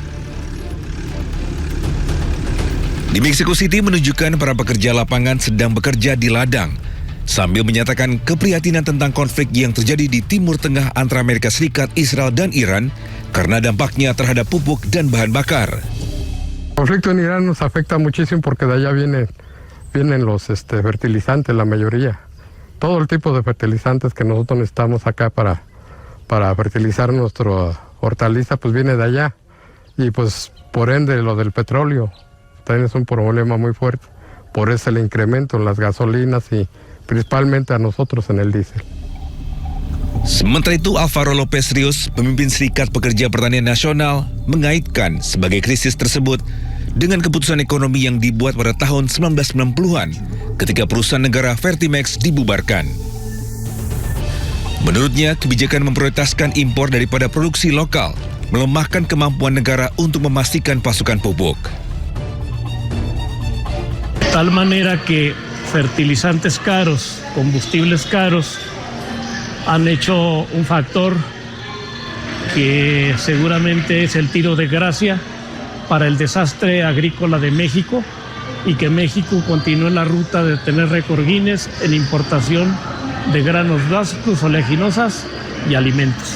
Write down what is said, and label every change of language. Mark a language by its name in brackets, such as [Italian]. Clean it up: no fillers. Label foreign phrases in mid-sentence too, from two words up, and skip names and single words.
[Indonesian] Di Mexico City menunjukkan para pekerja lapangan sedang bekerja di ladang, sambil menyatakan keprihatinan tentang konflik yang terjadi di Timur Tengah antara Amerika Serikat, Israel, dan Iran karena dampaknya terhadap pupuk dan bahan bakar. [Spanish] El conflicto en Irán nos afecta muchísimo porque de allá vienen los fertilizantes, la mayoría. Todo el tipo de fertilizantes que nosotros necesitamos acá para fertilizar nuestra hortaliza, pues viene de allá. Y pues por ende lo del petróleo también es un problema muy fuerte. Por eso el incremento en las gasolinas y principalmente a nosotros en el diésel. [Indonesian] Sementara itu, Alvaro Lopez Rios, pemimpin Serikat Pekerja Pertanian Nasional, mengaitkan sebagai krisis tersebut dengan keputusan ekonomi yang dibuat pada tahun 1990-an ketika perusahaan negara Fertimex dibubarkan. Menurutnya, kebijakan memprioritaskan impor daripada produksi lokal melemahkan kemampuan negara untuk memastikan pasokan pupuk. [Spanish] Tal manera que fertilizantes caros, combustibles caros, han hecho un factor que seguramente es el tiro de gracia para el desastre agrícola de México y que México continúe la ruta de tener récord Guinness en importación de granos básicos, oleaginosas y alimentos.